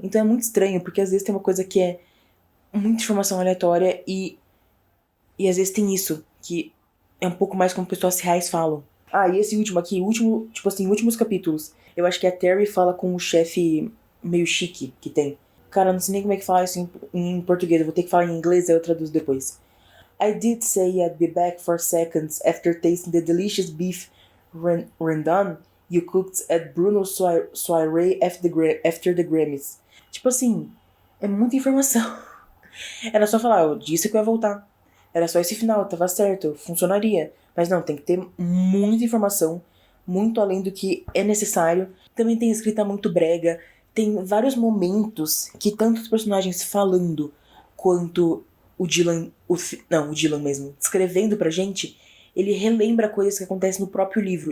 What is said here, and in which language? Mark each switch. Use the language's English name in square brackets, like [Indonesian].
[Portuguese] Então é muito estranho, porque às vezes tem uma coisa que é muita informação aleatória e às vezes tem isso, que é um pouco mais como pessoas reais falam. Ah, e esse último aqui, tipo assim, últimos capítulos. Eu acho que a Terry fala com o chefe meio chique que tem. Cara, eu não sei nem como é que fala isso em português, eu vou ter que falar em inglês e eu traduzo depois. [English] I did say I'd be back for seconds after tasting the delicious beef rendon you cooked at Bruno's soirée after the Grammys. [Portuguese] Tipo assim, é muita informação. Era só falar, eu disse que eu ia voltar. Era só esse final, tava certo, funcionaria. Mas não, tem que ter muita informação, muito além do que é necessário. Também tem escrita muito brega. Tem vários momentos que tanto os personagens falando quanto o Dylan, o Dylan mesmo, escrevendo pra gente, ele relembra coisas que acontecem no próprio livro.